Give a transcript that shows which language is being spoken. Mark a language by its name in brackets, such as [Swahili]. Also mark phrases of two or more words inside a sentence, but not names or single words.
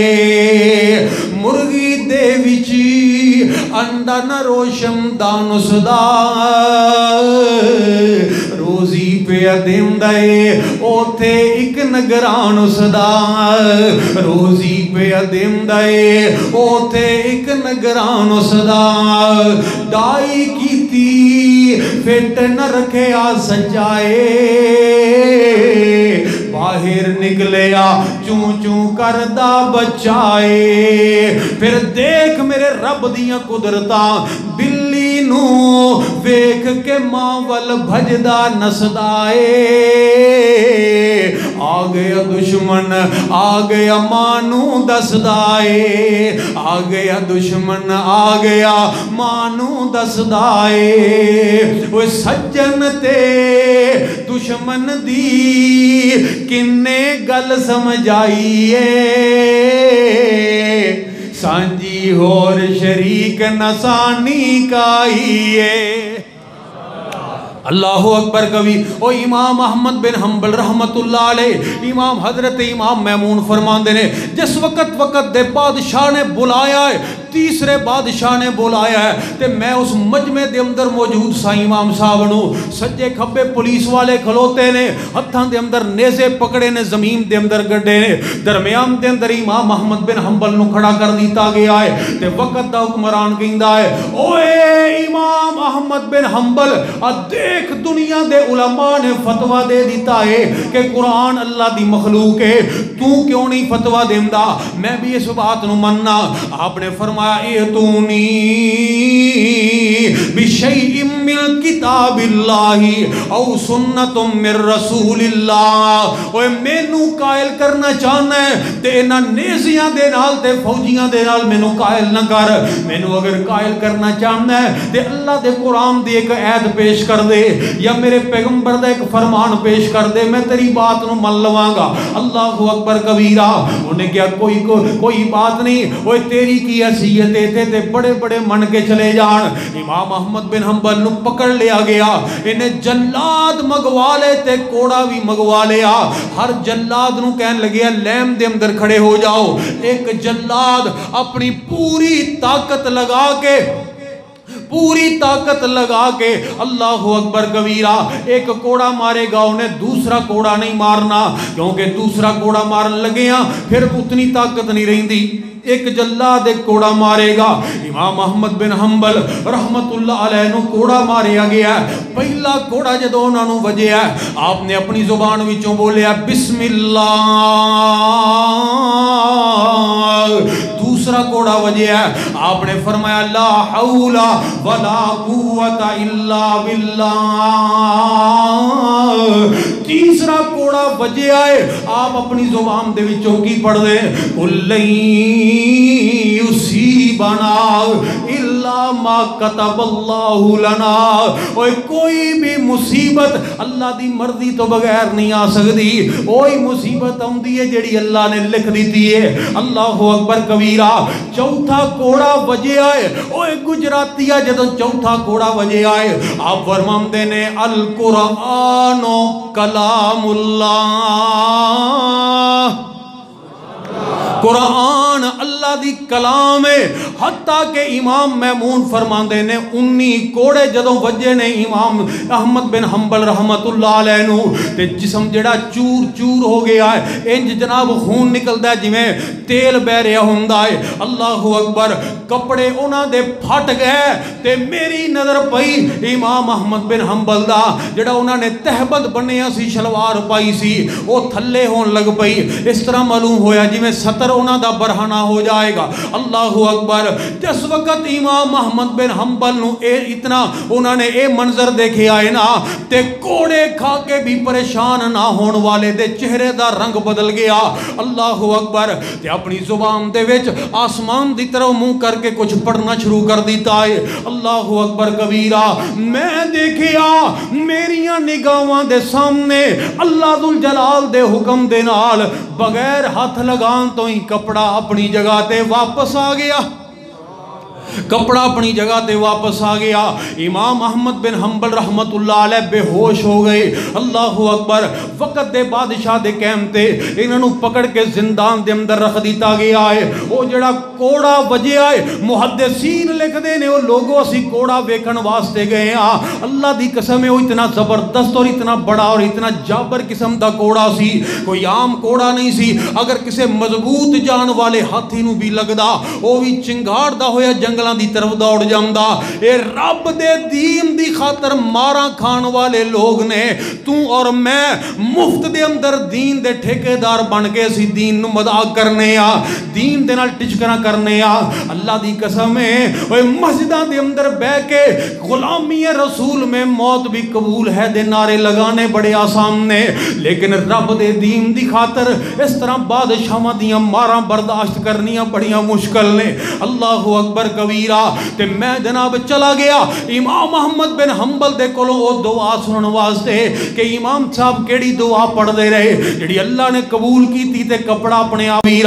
[Punjabi] مرغی دے وچی انڈا نہ روشن دانس دا, روزی پہ دین دے اوتھے ایک نگران اس دا, روزی پہ دین دے اوتھے ایک نگران اس دا. ڈائی کیتی فٹ نہ رکھے آ سجائے, باہر نکلیا چون چون کردہ بچائے. پھر دیکھ میرے رب دیاں قدرتاں, بلی نو ویکھ کے ماں ول بھجدہ نسدائے. آ گیا دشمن آ گیا مانو دسدائے, آ گیا دشمن آ گیا مانو دسدائے. وہ سجن تے دشمن دی کنے گل سمجھائیے, سانجی اور شریک نسانی کائیے. [Arabic] اللہ اکبر کبھی. [Punjabi] او امام احمد بن حنبل رحمت اللہ علیہ, امام حضرت امام میمون فرماندے نے, جس وقت دے بادشاہ نے بلایا ہے, تیسرے بادشاہ نے بلایا ہے, تے میں اس مجمع دے اندر موجود سا امام صاحب نو, سجے کھبے پولیس والے کھلوتے نے, ہتھاں دے اندر نیزے پکڑے نے, زمین دے اندر گڈے نے, درمیان دے اندر امام احمد بن حنبل نو کھڑا کر دیتا گیا ہے. تے وقت دا حکمران کہندا ہے, اوے امام احمد بن حنبل, دیکھ دنیا دے علماء نے فتوہ دے دیتا ہے کہ قرآن اللہ دی مخلوق ہے, تو کیوں نہیں فتوہ دیندہ؟ میں بھی اس بات نو مننا. آپ نے فرمایا [Arabic] ایتونی بشیء من کتاب اللہ او سنت من رسول اللہ. [Punjabi] اوے مینوں قائل کرنا چاہنا ہے تے انہاں نیزیاں دے نال تے فوجیاں دے نال مینوں قائل نہ کر. مینوں اگر قائل کرنا چاہنا ہے تے اللہ دے قرآن دی ایک آیت پیش کر دے, یا میرے پیغمبر دا ایک فرمان پیش کر دے, میں تیری بات نو من لواں گا. [Arabic] اللہ اکبر کبیرہ. [Punjabi] انہیں [Urdu] کیا کوئی بات نہیں, [Punjabi] وہ تیری کی حیثیت تے بڑے بڑے من کے چلے جان. امام احمد بن حنبل نو پکڑ لیا گیا, انہیں جلاد مگوا لے تے کوڑا بھی مگوا لیا. ہر جلاد نو کہن لگیا لیم دے اندر کھڑے ہو جاؤ. ایک جلاد اپنی پوری طاقت لگا کے [Arabic] اللہ اکبر کبیرہ [Punjabi] ایک کوڑا مارے گا, انہیں دوسرا کوڑا نہیں مارنا, کیونکہ دوسرا کوڑا مارن لگے ہیں پھر اتنی طاقت نہیں رہندی. ایک جلاد ایک کوڑا مارے گا. امام احمد بن حنبل رحمت اللہ علیہ نو کوڑا ماریا گیا. پہلا کوڑا جدو انہوں نے وجیا, آپ نے اپنی زبان وچوں بولیا [Arabic] بسم اللہ. [Punjabi] دوسرا کوڑا وجیا, آپ نے فرمایا [Arabic] لا حول ولا قوت الا باللہ. [Punjabi] تیسرا کوڑا وجیا ہے, آپ اپنی زبان دے وچوں کی پڑھ دے, [Arabic] کلیں یصیبنا الا ما کتب اللہ لنا. [Punjabi] اوے کوئی بھی مصیبت اللہ دی مرضی تو بغیر نہیں آ سکتی. وہی مصیبت آندی ہے جڑی اللہ نے لکھ دیتی ہے. [Arabic] اللہ اکبر کبیرہ. [Punjabi] چوتھا کوڑا وجے آئے. اوے گجراتیہ جدو چوتھا کوڑا وجے آئے آپ فرماندے نے [Arabic] القرآن کلام اللہ. [Punjabi] قرآن اللہ دی کلام ہے. حتیٰ کہ امام میمون فرماندے نے 19 کوڑے جدوں وجے نے امام احمد بن حنبل رحمت اللہ علیہ نو تے جسم جڑا چور چور ہو گیا ہے. انج جناب خون نکلدا ہے جویں تیل بہ رہا ہوندا ہے. [Arabic] اللہ اکبر. [Punjabi] کپڑے انہاں دے پھٹ گئے تے میری نظر پئی امام احمد بن حنبل دا جڑا انہاں نے تہبند بنیا سی شلوار پائی سی وہ تھلے ہون لگ پئی. اس طرح معلوم ہویا جویں ستر انہاں دا برہنہ ہو جائے گا. [Arabic] اللہ اکبر. [Punjabi] جس وقت امام احمد بن حنبل نو اتنا انہوں نے اے منظر دیکھے آئے نا تے کوڑے کھا کے بھی پریشان نہ ہون والے دے چہرے دا رنگ بدل گیا. [Arabic] اللہ اکبر. [Punjabi] تے اپنی زبان دے وچ آسمان دی طرف منہ کر کے کچھ پڑھنا شروع کر دیتا ہے. [Arabic] اللہ اکبر کبیرہ. [Punjabi] میں دیکھیا میریاں نگاہاں دے سامنے اللہ ذوالجلال دے حکم دے نال بغیر ہاتھ لگان تو ہی کپڑا اپنی جگہ تے واپس آ گیا. کپڑا اپنی جگہ تے واپس آ گیا. امام احمد بن حنبل رحمت اللہ علیہ بے ہوش ہو گئے. [Arabic] اللہ اکبر. [Punjabi] وقت دے بادشاہ دے قیم تے انہاں نو پکڑ کے زندان دے اندر رکھ دیتا گیا ہے. وہ جڑا کوڑا وجیا ہے محدثین لکھ دے نے وہ لوگوں اسی کوڑا ویکھن واسطے گئے ہاں. اللہ دی قسم ہے وہ اتنا زبردست اور اتنا بڑا اور اتنا جابر قسم دا کوڑا سی. کوئی عام کوڑا نہیں سی. اگر کسے مضبوط جان والے ہاتھی نو بھی لگدا وہ بھی چنگاڑ دا ہویا جنگلاں دی طرف دوڑ جامدا. اے رب دے دین دی خاطر ماراں کھان والے لوگ نے. تو اور میں مفت دے اندر دین دے ٹھیکیدار بن کے اسی دین نو مذاق کرنے آ دین دے نال ٹچکراں کرنے آ. اللہ دی قسم ہے اوے مسجداں دے اندر بیٹھ کے [Urdu] غلامی رسول میں موت بھی قبول ہے [Punjabi] دے نعرے لگانے بڑے آسان نے. لیکن رب دے دین دی خاطر اس طرح بادشاہاں دیاں ماراں برداشت کرنیاں بڑیاں مشکل نے. [Arabic] اللہ اکبر کبیرہ. [Punjabi] تے میں جناب چلا گیا امام احمد بن حنبل دے کولوں او دعا سنن واسطے کہ امام صاحب کیڑی دعا پڑھ دے رہے جڑی اللہ نے قبول کیتی تے کپڑا اپنے آپ ویرا.